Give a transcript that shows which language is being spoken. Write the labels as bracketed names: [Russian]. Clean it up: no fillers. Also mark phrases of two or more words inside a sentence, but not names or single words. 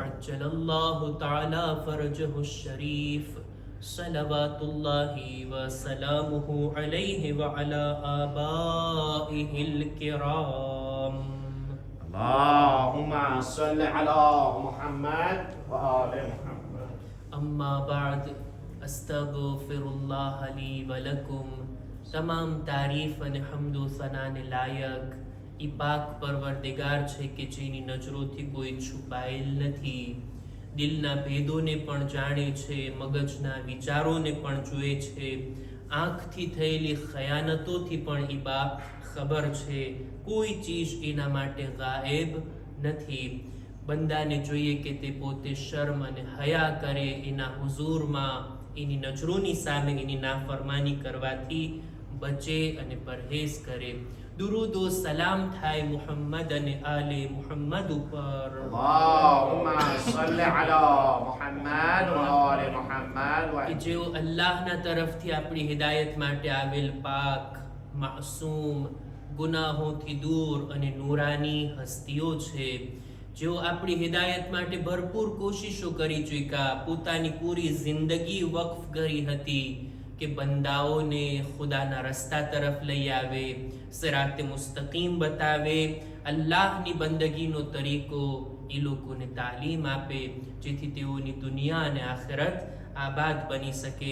[Arabic] عجل الله تعالى فرجه الشريف صلوات الله وسلامه عليه وعلى آبائه الكرام اللهم صل على محمد وآل محمد. أما بعد استغفر الله لي ولكم [Gujarati] તમામ તારીફ અને હમદો સનાને લાયક ઈ પાક પરવરદિગાર છે કે જેની નજરોથી કોઈ છુપાયેલ નથી, દિલના ભેદોને પણ જાણે છે, મગજના વિચારોને પણ જુએ છે, આંખથી થયેલી ખયાનતોથી પણ ઈ બાપ ખબર છે. કોઈ ચીજ એના માટે ગાયબ નથી. બંદાને જોઈએ કે તે પોતે શર્મ અને હયા કરે એના હુઝુરમાં, એની નજરોની સામે એની નાફરમાની કરવાથી બચે અને પરહેઝ કરે. દુરૂદો સલામ થાય મુહમ્મદ અને આલે મુહમ્મદ ઉપર. [Arabic] اللهم صل على محمد وآل محمد [Gujarati] કે જેઓ અલ્લાહના તરફથી આપણી હિદાયત માટે આવેલ પાક, માસૂમ, ગુનાહોથી દૂર અને નૂરાની હસ્તીઓ છે, જેઓ આપણી હિદાયત માટે ભરપૂર કોશિશો કરી ચૂક્યા, પોતાની પૂરી જિંદગી વક્ફ કરી હતી કે બંદાઓને ખુદાના રસ્તા તરફ લઈ આવે, સિરાતે મુસ્તકીમ બતાવે, અલ્લાહની બંદગીનો તરીકો એ લોકોને તાલીમ આપે, જેથી તેઓની દુનિયા અને આખિરત આબાદ બની શકે.